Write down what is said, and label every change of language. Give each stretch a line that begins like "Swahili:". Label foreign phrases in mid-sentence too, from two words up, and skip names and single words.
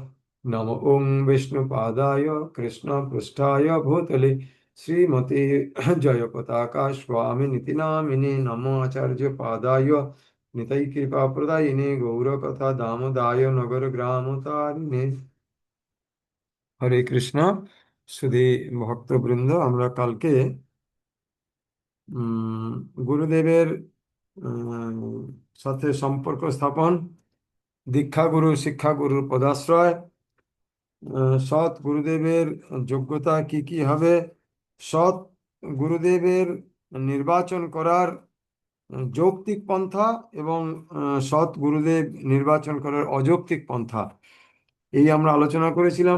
Sanskrit: नमो ओं विष्णुपादाय कृष्णपृष्ठाय भूतले श्रीमते जयपताका स्वामिनिति नामिने, नमो आचार्यपादाय निताई कृपा प्रदायिने, गौरकथा दामोदाय नगर ग्राम तारिणे।
Bangla: হরে কৃষ্ণ। শুধু ভক্তবৃন্দ, আমরা কালকে উম, গুরুদেবের উম, সাথে সম্পর্ক স্থাপন, দীক্ষাগুরু শিক্ষাগুরুর পদাশ্রয়, সৎ গুরুদেবের যোগ্যতা কি কি হবে, সৎ গুরুদেবের নির্বাচন করার যৌক্তিক পন্থা এবং সৎ গুরুদেব নির্বাচন করার অযৌক্তিক পন্থা, এই আমরা আলোচনা করেছিলাম।